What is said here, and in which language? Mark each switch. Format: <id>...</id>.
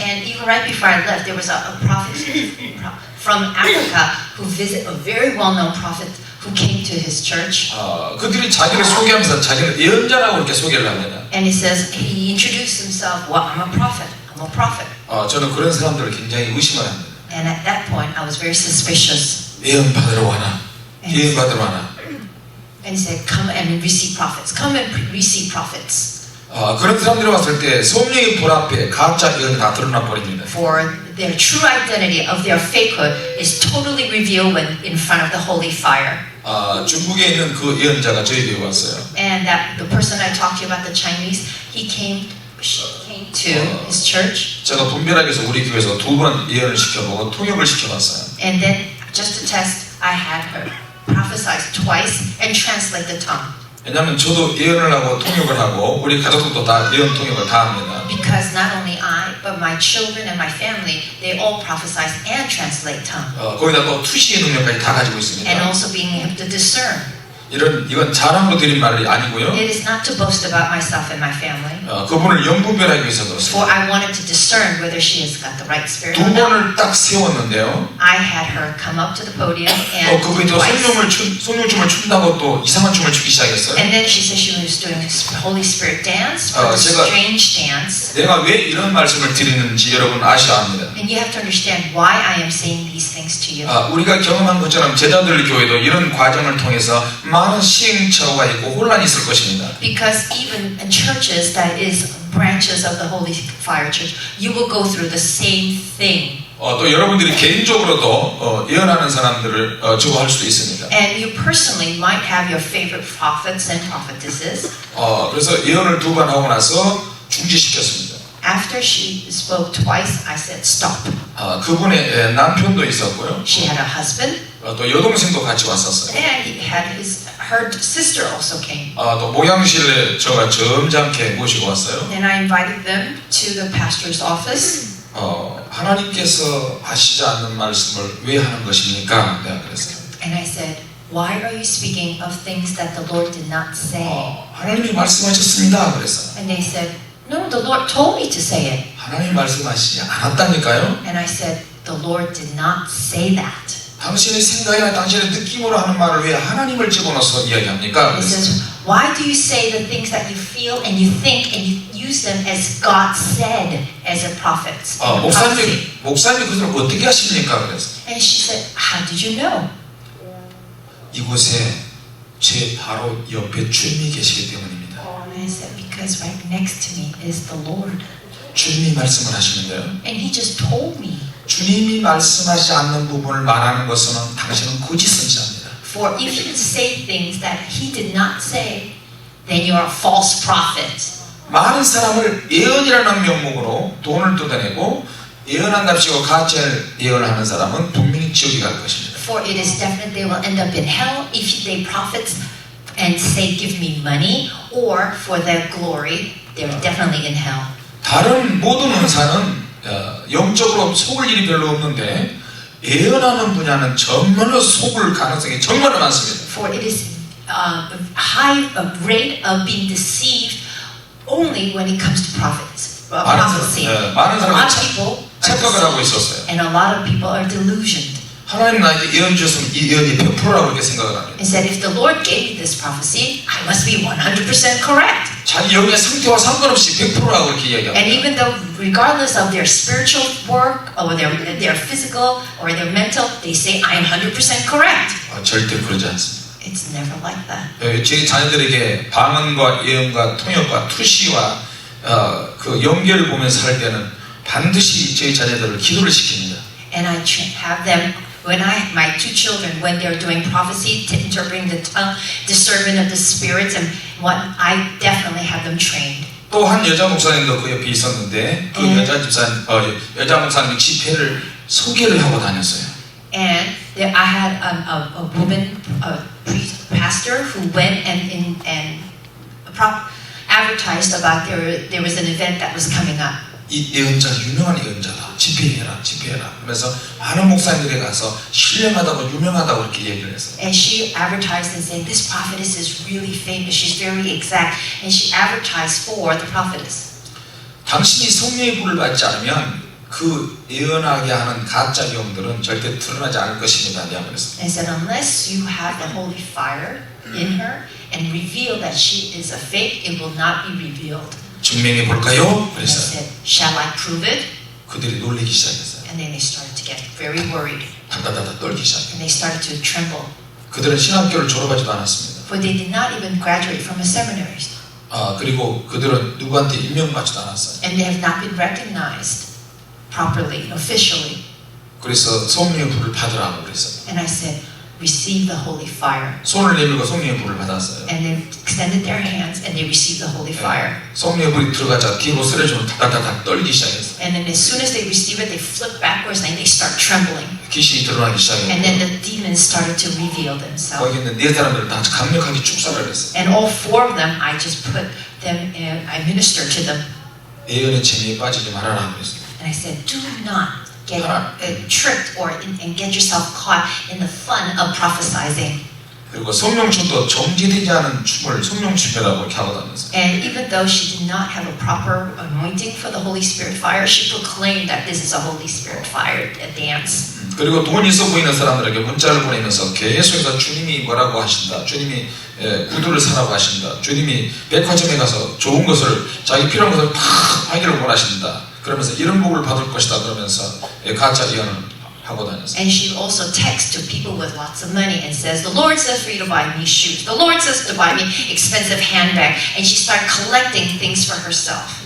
<en>And even right before I left, there was a prophet from Africa who visited, a very well-known prophet who came to his church.</en> <ko>그들이 자기를 소개하면서 자기를 예언자라고 이렇게 소개를 합니다.</ko> <en>And he says, he introduced himself, well, I'm a prophet. I'm a prophet.</en> <ko>저는 그런 사람들을 굉장히 의심을 합니다.</ko> <en>And at that point, I was very suspicious.</en> <ko>예언 받으러 와나? 예언 받으러 와나?</ko> <en>And he said, come and receive prophets. Come and receive prophets.</en> <ko>그런 사람들이 왔을 때 성령의 불 앞에 가짜 예언이 다 드러나 버립니다.</ko> <en>For their true identity of their fakehood is totally revealed when in front of the holy fire.</en> <ko>중국에 있는 그 예언자가 저희 교회에 왔어요.</ko> <en>And that the person I talked to you about, the Chinese, she came to his church.</en> <ko>제가 분별하기 위해서 우리 교회에서 2번 예언을 시켜보고 통역을 시켜봤어요.</ko> <en>And then, just to test, I had her prophesy twice and translate the tongue.</en> <ko>왜냐하면 저도 예언을 하고 통역을 하고 우리 가족들도 다 예언 통역을 다 합니다.</ko> <en>Because not only I, but my children and my family, they all prophesy and translate tongue.</en> <ko>거기다 또 투시의 능력까지 다 가지고 있습니다.</ko> <en>And also being able to discern.</en> <ko>이건 자랑으로 드린 말이 아니고요.</ko> <en>It is not to boast about myself and my family.</en> <ko>그분을 영분별하기 위해서 그렇습니다.</ko> <en>For I wanted to discern whether she has got the right spirit</en> <ko>2</ko> <en>or not.</en> <ko>번을 딱 세웠는데요.</ko> <en>I had her come up to the podium and</en> <ko>그분이 또</ko> <en>twice.</en> <ko>성령춤을 춘다고 또 이상한 춤을 추기 시작했어요.</ko> <en>And then she said she was doing Holy Spirit dance, or a</en> <ko>제가-</ko> <en>strange dance.</en> <ko>내가 왜 이런 말씀을 드리는지 여러분 아셔야 합니다.</ko> <en>And you have to understand why I am saying these things to you.</en> <ko>우리가 경험한 것처럼 제자들 교회도 이런 과정을 통해서 많은 시행착오가 있고 혼란이 있을 것입니다.</ko> <en>Because even in churches that is branches of the Holy Fire Church, you will go through the same thing.</en> <ko>또 여러분들이 개인적으로도 예언하는 사람들을 좋아할 수도 있습니다.</ko> <en>And you personally might have your favorite prophets and prophetesses.</en> <ko>그래서 예언을 2번 하고 나서 중지시켰습니다.</ko> <en>After she spoke twice, I said stop.</en> <ko>그분의 남편도 있었고요.</ko> <en>She had a husband,</en> <ko>또 여동생도 같이 왔었어요.</ko> <en>and he had her sister also came.</en> <ko>또 목양실에 제가 점잖게 모시고 왔어요.</ko> <en>And I invited them to the pastor's office.</en> <ko>하나님께서 하시지 않는 말씀을 왜 하는 것입니까? 내가 그랬어요.</ko> <en>And I said, why are you speaking of things that the Lord did not say?</en> <ko>하나님이 말씀하셨습니다. 그랬어요.</ko> <en>And they said, no, the Lord told me to say it.</en> <ko>하나님 말씀하시지 않았다니까요.</ko> <en>And I said, the Lord did not say that.</en> <ko>당신의 생각이나 당신의 느낌으로 하는 말을 왜 하나님을 집어넣어서 이야기합니까?</ko> <en>He says, why do you say the things that you feel and you think and you use them as God said as a prophet.</en> <ko>목사님 그들을 어떻게 하십니까? 그래서</ko> <en>And she said, how did you know?</en> <ko>이곳에 제 바로 옆에 주님이 계시기 때문입니다.</ko> <en>And I said, because right next to me is the Lord.</en> <ko>주님이 말씀을 하시는데요.</ko> <en>And he just told me.</en> <ko>주님이 말씀하지 않는 부분을 말하는 것은 당신은 거짓 선지자입니다.</ko> <en>For if you say things that he did not say, then you are a false prophet.</en> <ko>많은 사람을 예언이라는 명목으로 돈을 뜯어내고 예언한답시고 가짜를 예언하는 사람은 분명히 지옥에 갈 것입니다.</ko> <en>For it is definite they will end up in hell if they profit and say, give me money, or for their glory, they're definitely in hell.</en> <ko>다른 모든 은사는 영적으로 속을 일이 별로 없는데 예언하는 분야는 정말로 속을 가능성이 정말 많습니다.</ko> <en>For it is high rate of being deceived only when it comes to prophets, prophecy.</en> <ko>많은</ko> <en>A lot of</en> <ko>사람이</ko> <en>people</en> <ko>착각을 하고 있었어요.</ko> <en>and a lot of people are delusioned.</en> <ko>하나님 나에게 예언 주셨으면 이 예언이 100%라고 이렇게 생각을 합니다.</ko> <en>And said, if the Lord gave me this prophecy, I must be 100% correct.</en> <ko>자기 영의 상태와 상관없이 100%라고 이렇게 이야기합니다.</ko> <en>And even though, regardless of their spiritual work or their physical or their mental, they say, I'm 100% correct.</en> <ko>절대 그러지 않습니다.</ko> <en>It's never like that.</en> <ko>제 자녀들에게 방언과 예언과 통역과 투시와 그 연결을 보면서 할 때는 반드시 제 자녀들을 기도를 시킵니다.</ko> <en>And I have them, my two children, when they're doing prophecy, interpreting the tongue, discernment of the spirits, and what, I definitely have them trained.</en> <ko>또 한 여자 목사님도 그 옆에 있었는데 그 여자 목사님이 집회를 소개를 하고 다녔어요.</ko> <en>And I had a woman, a pastor who went and advertised about there was an event that was coming up.</en> <ko>이 예언자 유명한 예언자다. 집회해라. 그래서 많은 목사님들이 가서 신령하다고 유명하다고 이렇게 얘기를 했어요.</ko> <en>And she advertised and said, this prophetess is really famous. She's very exact. And she advertised for the prophetess.</en> <ko>당신이 성령의 불을 받지 않으면 그 예언하게 하는 가짜 경들은 절대 드러나지 않을 것입니다. 내가 그랬어요.</ko> <en>And said, unless you have the holy fire in her and reveal that she is a fake, it will not be revealed.</en> <ko>증명해 볼까요?</ko> <en>And</en> <ko>그랬어요.</ko> <en>said, shall I prove it?</en> <ko>그들이 놀라기 시작했어요.</ko> <en>And then they started to get very worried.</en> <ko>다다다다 떨기 시작했어요.</ko> <en>And they started to tremble.</en> <ko>그들은 신학교를 졸업하지도 않았습니다.</ko> <en>For they did not even graduate from a seminary.</en> <ko>그리고 그들은 누구한테 임명받지도 않았어요.</ko> <en>And they have not been recognized properly, officially.</en> <ko>그래서 성령의 불을 받으라고 그랬어요.</ko> <en>And I said, receive the holy fire.</en> <ko>손을 내밀고 성령의 불을 받았어요.</ko> <en>And they extended their hands and they received the holy fire.</en> <ko>성령의 불이 들어가자 뒤로 쓰러지면 다다다다 떨기 시작했어요.</ko> <en>And then as soon as they receive it, they flip backwards and they start trembling.</en> <ko>귀신이 드러나기</ko> <en>And then</en> <ko>시작했고</ko> <en>the demons started to reveal themselves.</en> <ko>거기 있는 네 사람들을 다 강력하게 축사를 했어요.</ko> <en>And all four of them, I just put them, I ministered to them.</en> <ko>예언의 재미에 빠지지 말아라 그랬어요.</ko> <en>And I said, do not get tricked and get yourself caught in the fun of prophesying.</en> <ko>그리고 성령춤도 정지되지 않은 춤을 성령춤이라고 이렇게 하고 다녔어요.</ko> <en>And even though she did not have a proper anointing for the Holy Spirit fire, she proclaimed that this is a Holy Spirit fire dance.</en> <ko>그리고 돈 있어 보이는 사람들에게 문자를 보내면서 계속해서 주님이 뭐라고 하신다. 주님이 구두를 사라고 하신다. 주님이 백화점에 가서 좋은 것을 자기 필요한 것을 다 하기를 원하신다. 그러면서 이런 복을 받을 것이다. 그러면서 가짜 예언을 하고 다녔어요.</ko> <en>And she also texts to people with lots of money and says, the Lord says for you to buy me shoes. The Lord says to buy me expensive handbag. And she started collecting things for herself.</en>